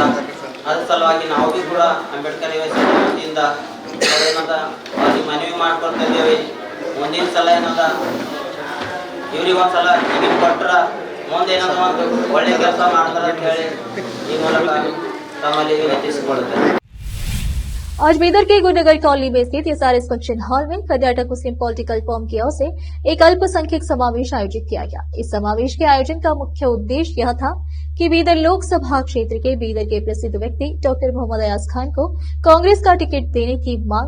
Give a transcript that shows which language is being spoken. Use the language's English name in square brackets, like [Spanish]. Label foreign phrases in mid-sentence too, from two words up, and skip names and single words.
[Kannada] ಅದ್ರ ಸಲುವಾಗಿ ನಾವು ಭೀ ಕೂಡ ಅಂಬೇಡ್ಕರ್ ವತಿಯಿಂದ ಏನದ ಅವ್ರಿಗೆ ಮನವಿ ಮಾಡ್ಕೊಳ್ತಾ ಇದ್ದೇವೆ. ಮುಂದಿನ ಸಲ ಏನದ ಇವ್ರಿಗೆ ಒಂದ್ಸಲ ಟಿಕೆಟ್ ಕೊಟ್ಟರೆ ಮುಂದೆ ಏನದ ಒಂದು ಒಳ್ಳೆ ಕೆಲಸ ಮಾಡ್ತಾರೆ ಅಂತ ಹೇಳಿ ಈ ಮೂಲಕ ತಮ್ಮಲ್ಲಿ ವಿನಂತಿಸಿಕೊಳ್ಳುತ್ತೇವೆ. [Hindi] आज बीदर के गुरुनगर कॉलोनी में स्थित एसआरएस फंक्शन हॉल में कर्नाटक मुस्लिम पॉलिटिकल फॉर्म की ओर से एक अल्पसंख्यक समावेश आयोजित किया गया। इस समावेश के आयोजन का मुख्य उद्देश्य यह था कि बीदर लोकसभा क्षेत्र के बीदर के प्रसिद्ध व्यक्ति डॉक्टर मोहम्मद अयाज खान को कांग्रेस का टिकट देने की मांग।